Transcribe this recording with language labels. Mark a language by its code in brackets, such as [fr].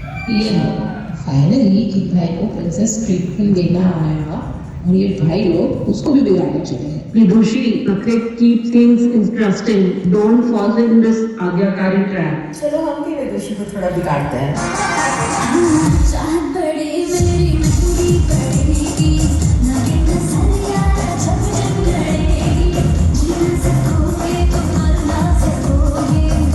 [hi] ये फाइनली एक भाई को प्रिंसेस ट्रीटमेंट देना आया और ये भाई लोग उसको भी बिगाड़ने चले हैं। [en] Vidushi, Nakrit, keep things interesting. Don't fall in this आज्ञाकारी trap. [hi] चलो हम भी विदुषी को थोड़ा बिगाड़ते हैं। चाहत बड़ी मेरी पूरी पड़ेगी, लगे नजरिया जब जब लड़ेगी, जी न सकोगे तो मर ना सकोगे,